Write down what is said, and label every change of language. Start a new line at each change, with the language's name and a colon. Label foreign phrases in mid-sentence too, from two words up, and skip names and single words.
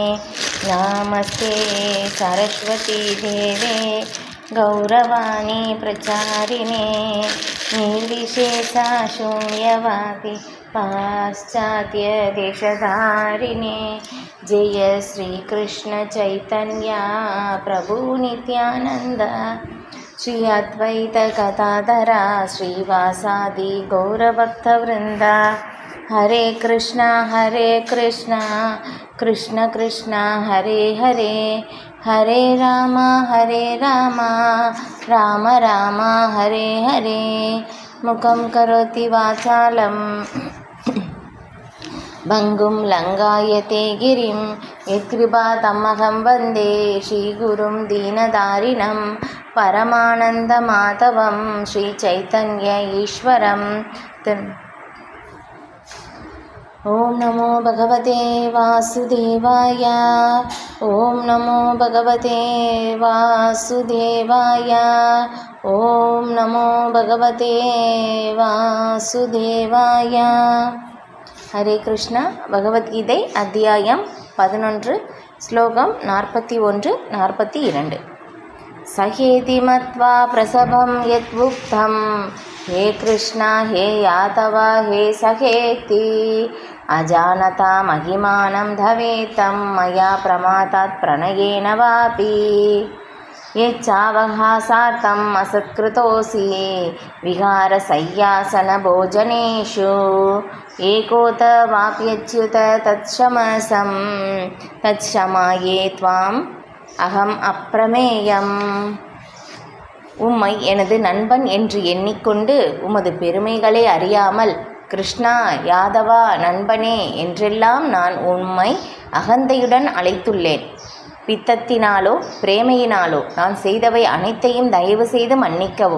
Sanskrit: नमस्ते सरस्वती देवे गौरवाणी प्रचारिणे निर्विशेषा शून्यवादी पाश्चात्यदेशधारिणे। जय श्रीकृष्ण चैतन्य प्रभु नित्यानन्द श्री अद्वैत गदाधरा श्रीवासादि गौरभक्तवृन्द। हरे कृष्णा कृष्ण कृष्ण हरे हरे हरे राम राम राम हरे हरे। मुखं करोति वाचालं भङ्गुं लङ्घयते गिरिं यत्कृपातमहं वन्दे श्रीगुरुं दीनदारिणं परमानन्दमाधवं श्रीचैतन्य ईश्वरं। ॐ नमो भगवते वासुदेवाय ॐ नमो भगवते वासुदेवाय ॐ नमो भगवते वासुदेवाय। हरे कृष्ण।
Tamil: பகவத்கீதை அத்தியாயம் 11 ஸ்லோகம் 41-42.
Sanskrit: सहेति मत्वा प्रसभं यद्वुक्तं हे कृष्ण हे यादव हे सहेति अजानता महिमानं धवेतं मया प्रमादात् प्रणयेन वापि। यच्चावहासार्थम् असत्कृतोऽसि विहारशय्यासनभोजनेषु एकोत वाप्यच्युत तत्क्षमसं तत्क्षमाये त्वाम् अहम् अप्रमेयम्.
Tamil: உம்மை எனது நண்பன் என்று எண்ணிக்கொண்டு உமது பெருமைகளை அறியாமல் கிருஷ்ணா யாதவா நண்பனே என்றெல்லாம் நான் உம்மை அகந்தையுடன் அழைத்துள்ளேன். பித்தத்தினாலோ பிரேமையினாலோ நான் செய்தவை அனைத்தையும் தயவு செய்து மன்னிக்கவும்.